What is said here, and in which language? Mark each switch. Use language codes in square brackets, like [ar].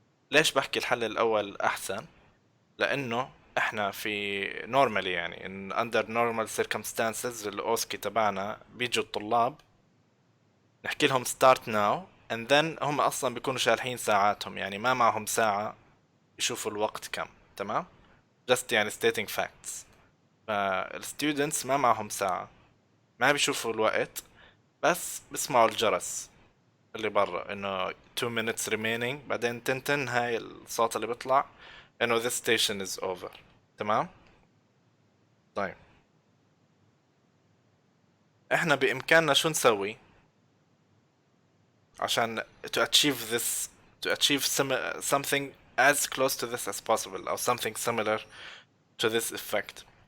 [ar] ليش بحكي الحل الاول احسن؟ لانه احنا في [en] normally، [ar] يعني [en] in under normal circumstances [ar] الاوسكي تبعنا بيجوا الطلاب نحكي لهم [en] start now and then [ar] هم اصلا بيكونوا شارحين ساعاتهم، يعني ما معهم ساعة يشوفوا الوقت كم. [en] تمام؟ just يعني stating facts. [ar] فالستودنتس ما معهم ساعة، ما بيشوفوا الوقت، بس بسمعوا الجرس اللي برا انه [en] 2 minutes remaining، [ar] بعدين تنتن هاي الصوت اللي بيطلع انه [en] this station is over. [ar] تمام؟ طيب، احنا بامكاننا شو نسوي عشان [en] to achieve this to achieve something as close to this as possible or something similar to this effect.